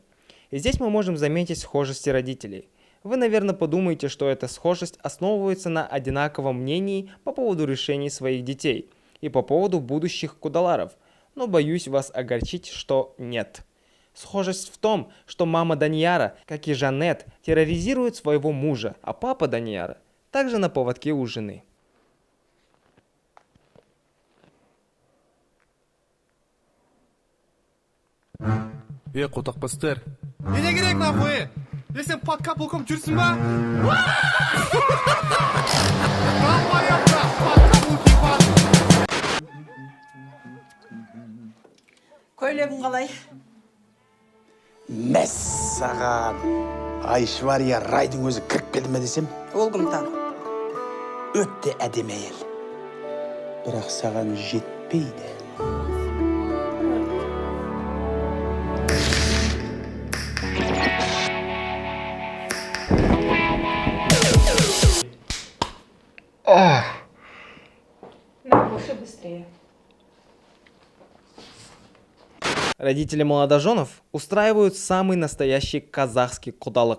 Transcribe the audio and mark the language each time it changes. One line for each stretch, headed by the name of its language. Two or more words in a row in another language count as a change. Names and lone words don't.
Russian: И здесь мы можем заметить схожести родителей. Вы, наверное, подумаете, что эта схожесть основывается на одинаковом мнении по поводу решений своих детей и по поводу будущих кудаларов, но боюсь вас огорчить, что нет. Схожесть в том, что мама Данияра, как и Жанет, терроризирует своего мужа, а папа Данияра также на поводке у жены.
Kazakh: Қотақпастар. Не керек нахуй? Сен
Russian: подка полком
Kazakh: жүрсің ба? Көйлегің қалай? Мәссаған. Айшвария Райдың өзі кіріп келді ме десем, Ол кім тағы? өтті әдемі әйел. Бірақ саған жетпейді.
Russian: Кушай быстрее. Родители молодоженов устраивают самый настоящий казахский кудалык.